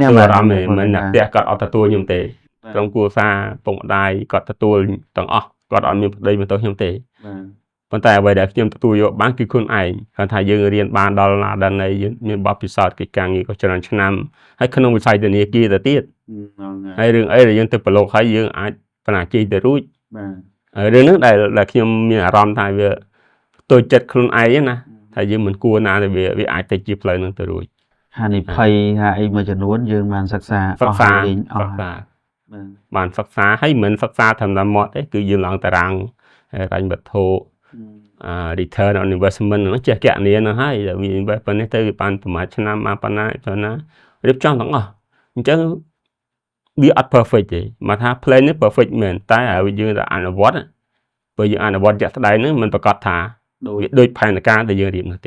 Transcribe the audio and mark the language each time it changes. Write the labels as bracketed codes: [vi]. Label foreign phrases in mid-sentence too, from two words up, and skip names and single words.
[km] អារម្មណ៍មិនអ្នកផ្ទះគាត់អត់ទទួលខ្ញុំទេក្រុមគ្រួសារពុកម្ដាយគាត់ទទួលទាំងអស់គាត់អត់មានប្តីបន្ទោសខ្ញុំទេ ប៉ុន្តែអ្វីដែលខ្ញុំទទួលយកបានគឺខ្លួនឯងគាត់ថាយើងរៀនបានដល់ណាដល់ណីយើងមានបទពិសោធន៍កិច្ចការងារក៏ច្រើនឆ្នាំហើយក្នុងវិស័យធនាគារទៅទៀតហើយរឿងអីដែលយើងទៅប្រឡូកហើយយើងអាចបណ្ណាជ័យទៅរួចបាទរឿងហ្នឹងដែលខ្ញុំមានអារម្មណ៍ថាវាទៅចិត្តខ្លួនឯងណាថាយើងមិនគួរណាដែលវាអាចទៅជាផ្លូវហ្នឹងទៅរួច ហានិភ័យថាអីមួយចំនួនយើងបានសិក្សាអស់ បានសិក្សាហើយមិនសិក្សាធម្មតាមកទេគឺយើងឡើងតារាងរញ្ញវត្ថុ [en] return on investment [km] ហ្នឹងចេះគណនាហ្នឹងហើយវា invest ប៉ុណ្ណេះទៅបានប្រហែលឆ្នាំមកប៉ុណ្ណារៀបចំទាំងអស់អញ្ចឹងវាអត់ perfect ទេមកថា plan នេះ perfect មែនតែឲ្យយើងទៅអនុវត្តបើយើងអនុវត្តជាក់ស្ដែងហ្នឹងមិនប្រកាសថាវាដូចផែនការដែលយើងរៀបនោះទេ